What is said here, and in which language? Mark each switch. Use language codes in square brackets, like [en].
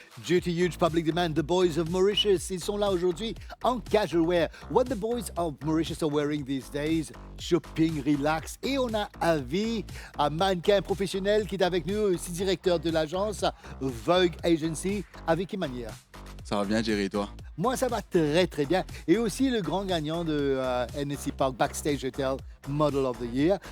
[en] Due to huge public demand, the boys of Mauritius, [fr] ils sont là aujourd'hui en [en] casual wear. What the boys of Mauritius are wearing these days, shopping, relax. [fr] Et on a Avi, un mannequin professionnel qui est avec nous, aussi directeur de l'agence Vogue Agency. Avi, quelle manière? Ça va bien, Jerry, et toi? Moi, ça va très, très bien. Et aussi le grand gagnant de NSC Park Backstage Hotel Model of the Year.